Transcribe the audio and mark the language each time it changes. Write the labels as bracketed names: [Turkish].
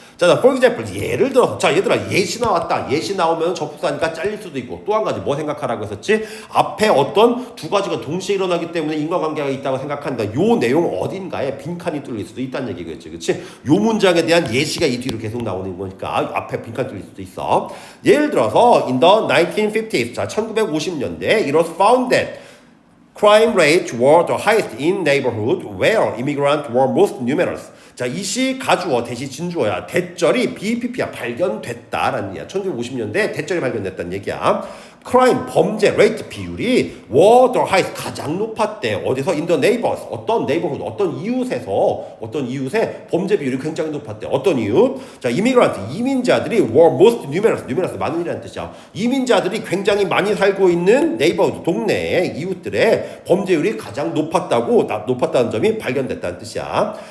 [Korean] 자, [English] for example, [Korean] 예를 들어서, 자, 얘들아, 예시 나왔다. 예시 나오면 접속사니까 잘릴 수도 있고, 또 한 가지 뭐 생각하라고 했었지? 앞에 어떤 두 가지가 동시에 일어나기 때문에 인과관계가 있다고 생각한다. 요 내용 어딘가에 빈칸이 뚫릴 수도 있다는 얘기겠지, 그치? 요 문장에 대한 예시가 이 뒤로 계속 나오는 거니까, 앞에 빈칸 뚫릴 수도 있어. 예를 들어서, [English] in the 1950s, [Korean] 자, 1950년대, [English] it was found that crime rates were the highest in neighborhoods where immigrants were most numerous. [Korean] 자, 이시 가주어 대시 진주어야. 대절이 BPP야. 발견됐다라는 얘기야. 1950년대 대절이 발견됐다는 얘기야. crime 범죄 rate 비율이 [English] were the highest [Korean] 가장 높았대. 어디서? [English] in the neighbors. [Korean] 어떤 neighborhood 어떤 이웃에 범죄 비율이 굉장히 높았대. 어떤 이웃? 자, immigrant 이민자들이 [English] were most numerous [Korean] 많은이라는 뜻이야. 이민자들이 굉장히 많이 살고 있는 neighborhood 동네의 이웃들의 범죄율이 가장 높았다는 점이 발견됐다는 뜻이야.